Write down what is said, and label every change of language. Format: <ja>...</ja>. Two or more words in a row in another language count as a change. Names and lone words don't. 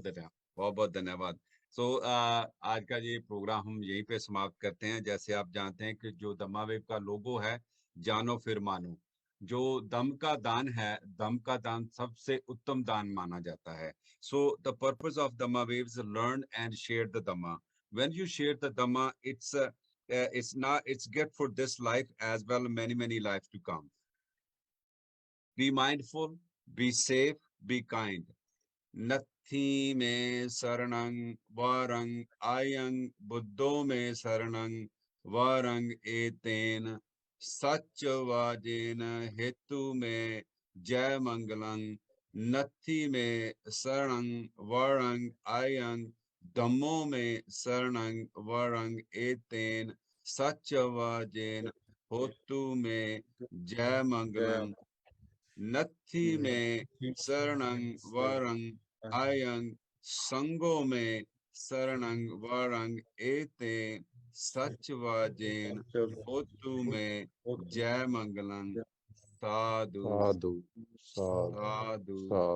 <hi>बहुत धन्यवाद, बहुत बहुत धन्यवाद। सो आज का ये प्रोग्राम हम यहीं पे समाप्त करते हैं। जैसे आप जानते हैं कि जो दम्मा वेव का लोगो है, जानो फिर मानो, जो दम का दान है, दम का दान सबसे उत्तम दान माना जाता है।</hi> <en>So the purpose of Dhamma Waves, learn and share the Dhamma. When you share the Dhamma, it's good for this life as well, many lives to come. Be mindful, be safe, be kind.</en> <pi>नत्थी में शरणं वरं आयं बुद्धो में शरणं वरं एतेन सत्यवाजेन हेतु में जय मंगलं। नत्थी में शरणं वरं आयं धम्मो में शरणं वरं एतेन सत्यवाजेन हेतु में जय मंगलं। नत्थी में शरणं वरं आयं संगो में शरणं वरं एते सत्यवाजेन होतु में जय मंगलं। साधु साधु साधु साधु</pi>